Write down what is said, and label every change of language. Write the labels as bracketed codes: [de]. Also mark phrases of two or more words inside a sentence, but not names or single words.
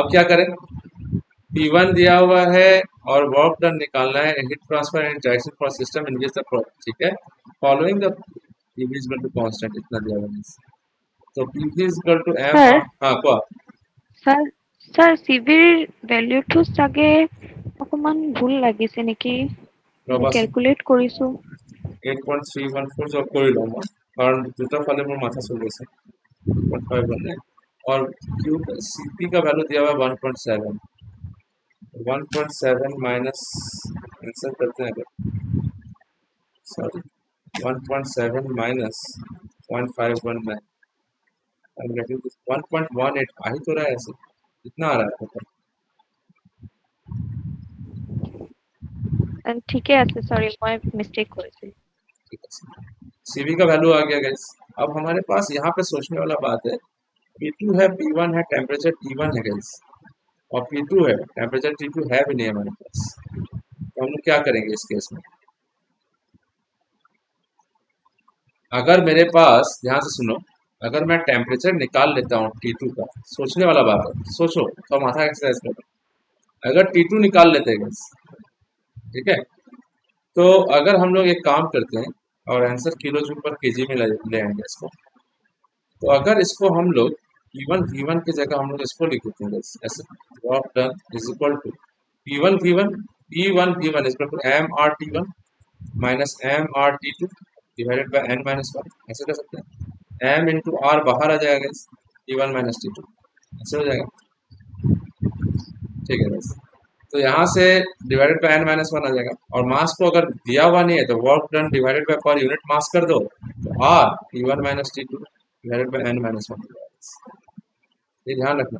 [hi] अब क्या करें, P1 दिया हुआ है और [en] work done [hi] निकालना है, [en] heat transfer and direction for system in which the, [hi] ठीक है, [en] following the PV is equal to constant, [hi] इतना दिया हुआ है, तो [en] PV is equal to m, [hi] Sir, हाँ क्या, sir, [as] CVৰ ভেলুটো চাগে অকমান ভুল লাগিছে নেকি? ৰবা ক্যালকুলেট কৰিছো। [hi] 8.314 [as] জব কৰি লওঁ মই, কাৰণ দুটা ফালে মোৰ মাথা চলি আছে, [hi] 1.519 और क्यू सीपी का वैल्यू दिया हुआ है 1.7, 1.7 माइनस, आंसर करते हैं अगर, सॉरी 1.7 माइनस 0.519, [en] I am getting [hi] 1.18 आ ही तो रहा है ऐसे, कितना आ रहा है आपको, [as] ঠিকে আছে, সরি মই মিস্টেক কৰিছিলো। [hi] CV का वैल्यू आ गया गाइस। अब हमारे पास यहाँ पे सोचने वाला बात है, P2 है, P1 है, टेम्परेचर T1 है गाइस, और P2 है, टेम्परेचर T2 है भी नहीं हमारे पास। तो हम लोग क्या करेंगे इस केस में? अगर मेरे पास, ध्यान से सुनो, अगर मैं टेम्परेचर निकाल लेता हूँ T2 का, सोचने वाला बात है, सोचो तो माथा एक्सरसाइज करो। अगर T2 निकाल लेते हैं गाइस, ठीक है, तो अगर हम लोग एक काम करते हैं और आंसर [en] kilo joule per kg [hi] में ले आएंगे इसको, तो अगर इसको हम लोग P1 V1 की जगह हम लोग इसको लिख देते हैं गाइस, ऐसे [en] work done is equal to P1 V1 P1 V1 is equal to MR T1 minus MR T2 divided by n minus 1, [hi] ऐसे कर सकते हैं। [en] m into r [hi] बाहर आ जाएगा गाइस, [en] T1 minus T2, [hi] ऐसे हो जाएगा, ठीक है गाइस। तो यहाँ से [en] divided by n minus 1 [hi] आ जाएगा, और मास को अगर दिया हुआ नहीं है तो [en] work done divided by per unit mass [hi] कर दो, तो [en] r T1 minus T2 divided by n minus 1, [hi] ये ध्यान रखना।